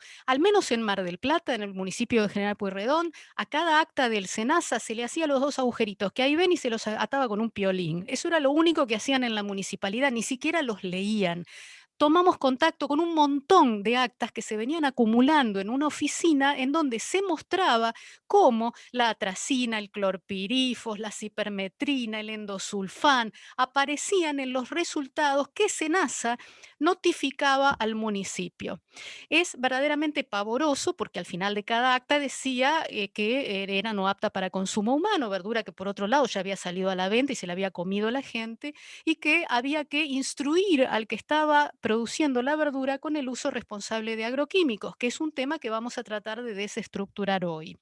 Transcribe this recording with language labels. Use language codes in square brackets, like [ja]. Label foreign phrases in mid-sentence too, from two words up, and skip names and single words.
[es] Al menos en Mar del Plata, en el municipio de General Pueyrredón, a cada acta del SENASA se le hacía los 2 agujeritos que ahí ven y se los ataba con un piolín. Eso era lo único que hacían en la municipalidad, ni siquiera los leían. Tomamos contacto con un montón de actas que se venían acumulando en una oficina en donde se mostraba cómo la atracina, el clorpirifos, la cipermetrina, el endosulfán aparecían en los resultados que SENASA notificaba al municipio. Es verdaderamente pavoroso porque al final de cada acta decía que era no apta para consumo humano, verdura que por otro lado ya había salido a la venta y se la había comido la gente, y que había que instruir al que estaba produciendo la verdura con el uso responsable de agroquímicos, que es un tema que vamos a tratar de desestructurar hoy.